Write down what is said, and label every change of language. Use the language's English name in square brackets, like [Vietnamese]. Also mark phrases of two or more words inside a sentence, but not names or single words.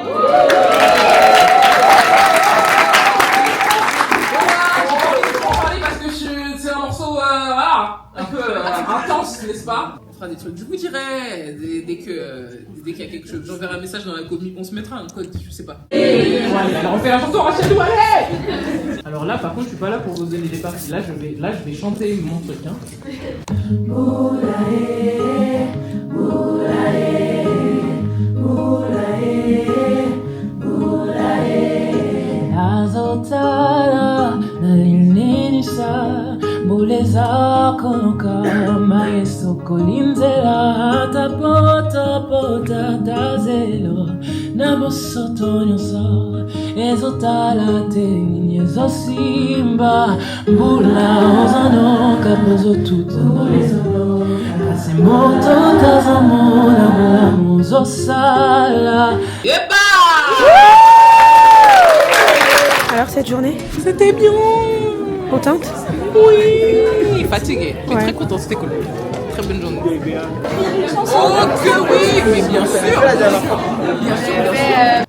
[French] Parce que c'est un morceau un peu intense, n'est-ce pas? On fera des trucs, je vous dirai dès qu'il y a quelque chose. J'enverrai un message dans la commu, on se mettra un code, je sais pas. Ouais, alors on fait la chanson, rachète-nous, allez! Alors là, par contre, je suis pas là pour vous donner des parties. Là, je vais chanter mon truc. Hein. [Lingala] Azotala nalinisa buleza konoka maeso kolinzela hata pota tazelo na bosoto nyonso ezotala te nyezosimba mbula ozanoka pozotutana kasi moto tazamona bolamu ozosala [French] Alors cette journée? C'était bien. Contente? Oui. Fatiguée, mais très contente, c'était cool. Très bonne journée. Oh que oui, mais bien sûr. Bien sûr.